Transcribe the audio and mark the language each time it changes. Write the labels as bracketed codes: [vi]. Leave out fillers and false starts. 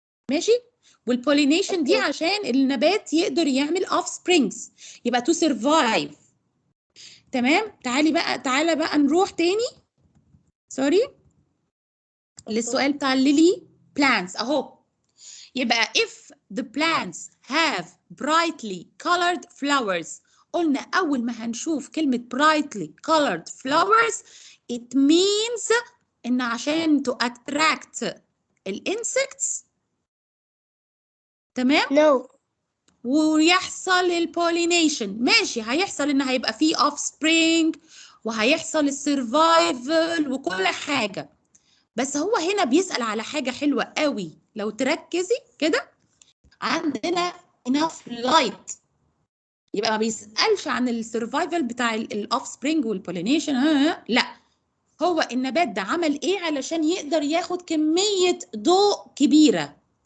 [ar] ماشي؟ والبولينيشن دي عشان النبات يقدر يعمل offsprings، يبقى [en] to survive. [ar] تمام؟ تعالى بقى نروح تاني سوري للسؤال بتاع الليلي plants اهو. يبقى [en] if the plants have brightly colored flowers، [ar] قلنا أول ما هنشوف كلمة [en] brightly colored flowers it means [ar] إن عشان [en] to attract [ar] الانسكتس، تمام؟ [en] No. [ar] ويحصل البولينيشن. ماشي، هيحصل إن هيبقى فيه offspring وهيحصل السرفايفل وكل حاجة، بس هو هنا بيسأل على حاجة حلوة قوي لو تركزي كده. عندنا [en] enough light، [ar] يبقى ما بيسألش عن السرفايفل بتاع الاوف سبرينج والبولينيشن، لا، هو النبات ده عمل ايه علشان يقدر ياخد كمية ضوء كبيرة.